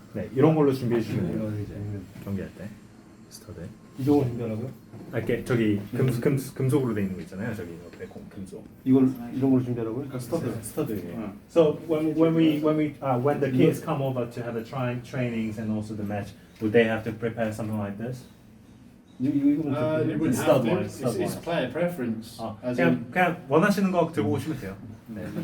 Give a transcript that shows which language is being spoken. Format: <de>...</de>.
<ko>네, 이런 걸로 준비해 주시면 돼요. 경기할 때 스터드. 이동을 준비하라고요? 아, 이렇게 저기 금속으로 돼 있는 거 있잖아요. 저기 옆에 금속. 이런 걸로 준비하라고요? 스터드.</ko> <en>So when the kids come over to have the trainings and also the match, would they have to prepare something like this? you wouldn't have to. It's player preference.</en> <ko>그냥 원하시는 거 들고 오시면 돼요. 네.</ko>